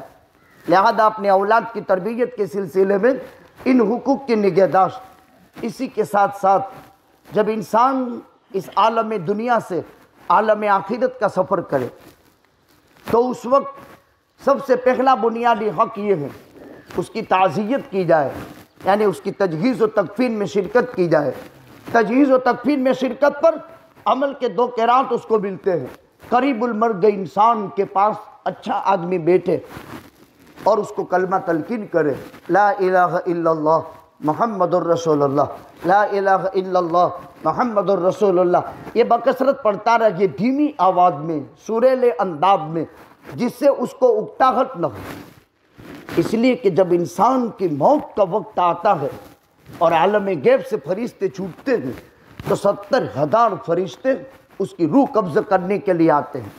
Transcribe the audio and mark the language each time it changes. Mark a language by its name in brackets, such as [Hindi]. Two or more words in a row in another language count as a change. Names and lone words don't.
[Urdu] لہٰذا اپنے اولاد کی تربیت کے سلسلے میں ان حقوق کی نگہداشت، اسی کے ساتھ ساتھ جب انسان اس عالم دنیا سے عالم آخرت کا سفر کرے تو اس وقت سب سے پہلا بنیادی حق یہ ہے اس کی تعزیت کی جائے، یعنی اس کی تجہیز و تکفین میں شرکت کی جائے. تجہیز و تکفین میں شرکت پر عمل کے 2 قیراط اس کو ملتے ہیں. قریب المرگ انسان کے پاس اچھا آدمی بیٹھے اور اس کو کلمہ تلقین کرے, [Arabic] لا إله إلا الله محمد رسول الله، لا إله إلا الله محمد رسول الله. [Urdu] یہ بکثرت پڑھتا رہے دھیمی آواز میں، سریلے انداز میں، جس سے اس کو اکتاہٹ نہ ہو. اس لیے کہ جب انسان کی موت کا وقت آتا ہے اور عالم غیب سے فرشتے چھوٹتے ہیں تو 70,000 فرشتے اس کی روح قبض کرنے کے لیے آتے ہیں.